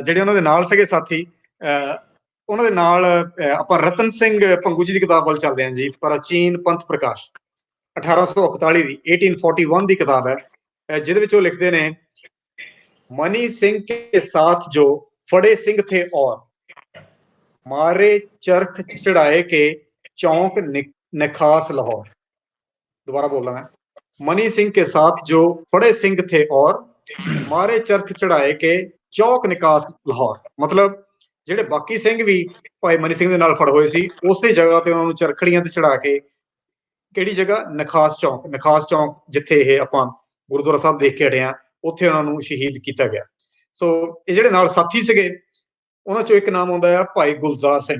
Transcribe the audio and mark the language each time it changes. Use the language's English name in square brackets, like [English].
[Punjabi] ਜਿਹੜੇ ਉਹਨਾਂ ਦੇ ਨਾਲ ਸੀਗੇ ਸਾਥੀ, ਉਹਨਾਂ ਦੇ ਨਾਲ ਆਪਾਂ ਰਤਨ ਸਿੰਘ ਭੰਗੂ ਜੀ ਦੀ ਕਿਤਾਬ ਵੱਲ ਚੱਲਦੇ ਹਾਂ ਜੀ, ਪ੍ਰਾਚੀਨ ਪੰਥ ਪ੍ਰਕਾਸ਼ 1841 ਦੀ 1841 ਦੀ ਕਿਤਾਬ ਹੈ, ਜਿਹਦੇ ਵਿੱਚ ਉਹ ਲਿਖਦੇ ਨੇ, [Hindi] ਮਨੀ ਸਿੰਘ ਕੇ ਸਾਥ ਜੋ ਫੜੇ ਸਿੰਘ ਥੇ ਔਰ ਮਾਰੇ ਚਰਖ ਚੜਾਏ ਕੇ ਚੌਂਕ ਨਖਾਸ ਲਾਹੌਰ। दोबारा बोल रहा मैं, मनी सिंह के साथ जो फड़े सिंह थे और मारे चरख चढ़ाए के चौक निकास लाहौर। [Punjabi] मतलब ਜਿਹੜੇ ਬਾਕੀ ਸਿੰਘ ਵੀ ਭਾਈ ਮਨੀ ਸਿੰਘ ਦੇ ਨਾਲ ਫੜ ਹੋਏ ਸੀ, ਉਸੇ ਜਗ੍ਹਾ ਤੇ ਉਹਨਾਂ ਨੂੰ ਚਰਖੜੀਆਂ ਤੇ ਚੜਾ ਕੇ, ਕਿਹੜੀ ਜਗ੍ਹਾ? ਨਖਾਸ ਚੌਂਕ ਜਿੱਥੇ ਇਹ ਆਪਾਂ ਗੁਰਦੁਆਰਾ ਸਾਹਿਬ ਦੇਖ ਕੇ ਹਟੇ ਆ, ਉੱਥੇ ਉਹਨਾਂ ਨੂੰ ਸ਼ਹੀਦ ਕੀਤਾ ਗਿਆ। ਸੋ ਇਹ ਜਿਹੜੇ ਨਾਲ ਸਾਥੀ ਸੀਗੇ, ਉਹਨਾਂ ਚੋਂ ਇੱਕ ਨਾਮ ਆਉਂਦਾ ਆ ਭਾਈ ਗੁਲਜ਼ਾਰ ਸਿੰਘ।